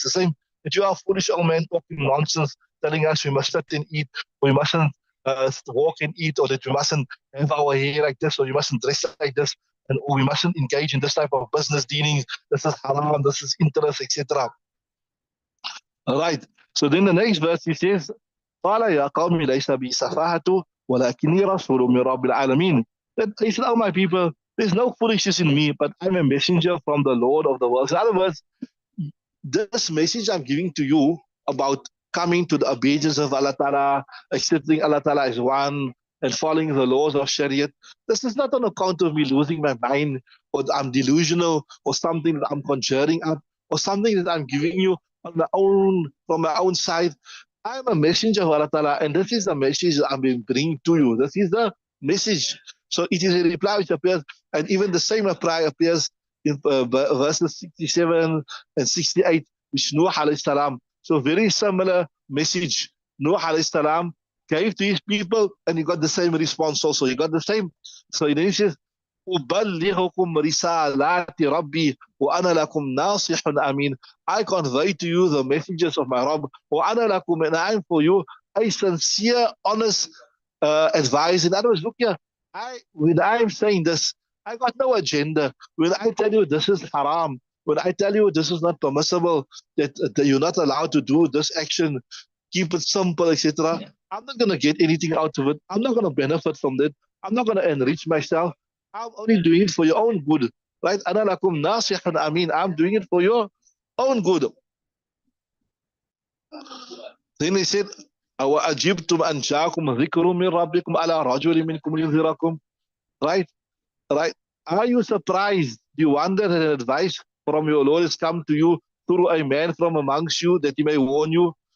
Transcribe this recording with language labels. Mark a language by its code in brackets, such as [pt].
[en] The same that you are a foolish old man talking nonsense, telling us we must sit and eat, or we mustn't walk and eat, or that we mustn't have our hair like this, or you mustn't dress like this, and or we mustn't engage in this type of business dealings. This is haram, this is interest, etc. All right. So then the next verse he says, [ar] قال يا قوم ليس بي سفاهة ولكني رسول من رب العالمين. [en] That he said, oh my people, there's no foolishness in me, but I'm a messenger from the Lord of the world. In other words, this message I'm giving to you about coming to the obedience of Allah Ta'ala, accepting Allah Ta'ala as one, and following the laws of Shariah, this is not on account of me losing my mind, or I'm delusional, or something that I'm conjuring up, or something that I'm giving you on my own, from my own side. I'm a messenger of Allah Ta'ala, and this is the message I'm bringing to you. This is the message. So it is a reply which appears, and even the same reply appears in verses 67 and 68, which Nuh alayhi salam. So very similar message. Nuh alayhi salam gave to his people, and he got the same response also. He got the same. So then he says, [ar] أُبَلِّغُكُمْ رِسَالَاتِ رَبِّي وَأَنَا لَكُمْ نَاصِحٌ أَمِينٌ. [en] I convey to you the messages of my Rabb, [ar] وَأَنَا لَكُمْ, [en] and I am for you a sincere, honest advice. In other words, look here, when I am saying this, I got no agenda. When I tell you this is haram, when I tell you this is not permissible, that you're not allowed to do this action, keep it simple, etc., I'm not going to get anything out of it. I'm not going to benefit from that. I'm not going to enrich myself. I'm only doing it for your own good. Right? [ar] أَنَا لَكُمْ نَاصِحٌ أَمِينٌ. [en] I'm doing it for your own good. Then he said, [ar] أَوَأَجِبْتُمْ أَنْ جَاءَكُمْ ذِكْرٌ مِّن رَبِّكُمْ عَلَى رَجُلٍ مِّنكُمْ لِيُنذِرَكُمْ. [en] Right? Right? Are you surprised? Do you wonder that an advice from your Lord has come to you through a man from amongst you that he may warn you?